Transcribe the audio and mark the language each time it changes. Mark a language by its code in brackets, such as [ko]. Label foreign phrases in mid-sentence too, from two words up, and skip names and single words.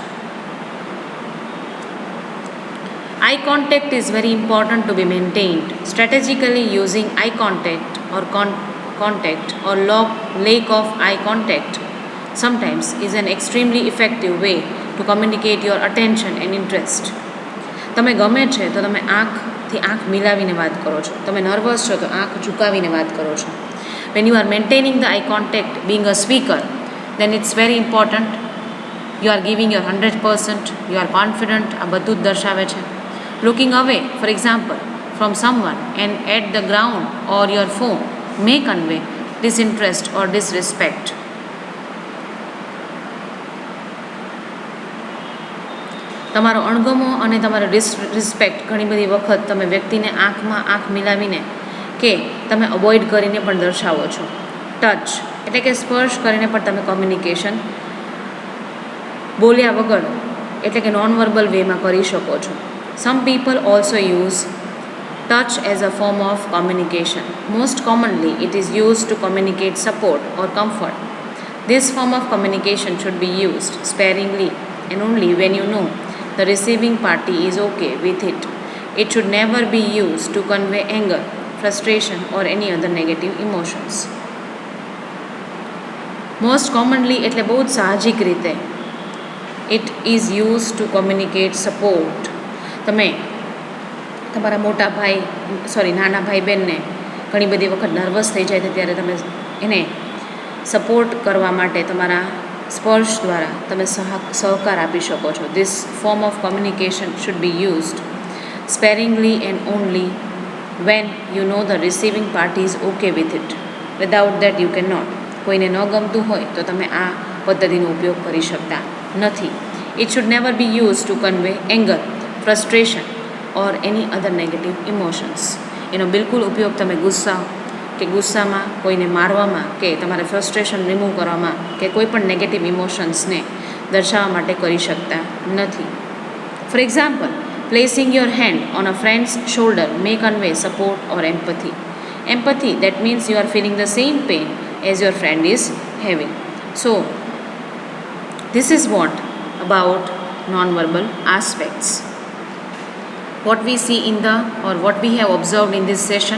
[en] Eye contact is very important to be maintained. Strategically using eye contact or contact or lack of eye contact sometimes is an extremely effective way to communicate your attention and interest. [gu] તમે ગમે છે તો તમે આંખથી આંખ મિલાવીને વાત કરો છો, તમે નર્વસ છો તો આંખ ઝુકાવીને વાત કરો છો. [en] When you are maintaining the eye contact, being a speaker, then it's very important. You are giving your 100%, you are confident, [gu] આ બધું જ દર્શાવે છે. [en] Looking away, for example, from someone and at the ground or your phone may convey disinterest or disrespect. [gu] તમારો અણગમો અને તમારો ડિસરિસ્પેક્ટ ઘણી બધી વખત તમે વ્યક્તિને આંખમાં આંખ મિલાવીને કે તમે અવોઇડ કરીને પણ દર્શાવો છો. ટચ એટલે કે સ્પર્શ કરીને પણ તમે કોમ્યુનિકેશન બોલ્યા વગર એટલે કે [en] non verbal [gu] વેમાં કરી શકો છો. [en] Some people also use touch as a form of communication. Most commonly, it is used to communicate support or comfort. This form of communication should be used sparingly and only when you know the receiving party is okay with it. It should never be used to convey anger, frustration, or any other negative emotions. Most commonly [gu] એટલે બહુ જ સાહજિક રીતે [en] it is used to communicate support. [gu] તમે તમારા નાના ભાઈ બહેનને ઘણી બધી વખત નર્વસ થઈ જાય છે ત્યારે તમે એને સપોર્ટ કરવા માટે તમારા સ્પર્શ દ્વારા તમે સહકાર આપી શકો છો. [en] This form of communication should be used sparingly and only when you know the receiving party is okay with it. Without that you cannot. [gu] કોઈને ન ગમતું હોય તો તમે આ પદ્ધતિનો ઉપયોગ કરી શકતા નથી. [en] It should never be used to convey anger, frustration or any other negative emotions. [gu] એનો બિલકુલ ઉપયોગ તમે ગુસ્સામાં કોઈને મારવામાં કે તમારે [en] frustration remove [gu] કરવામાં કે કોઈ પણ [en] negative emotionsને [gu] દર્શાવવા માટે કરી શકતા નથી. [en] For example, placing your hand on a friend's shoulder may convey support or empathy. Empathy, that means you are feeling the same pain as your friend is having. So, this is what about non-verbal aspects. What we see what we have observed in this session.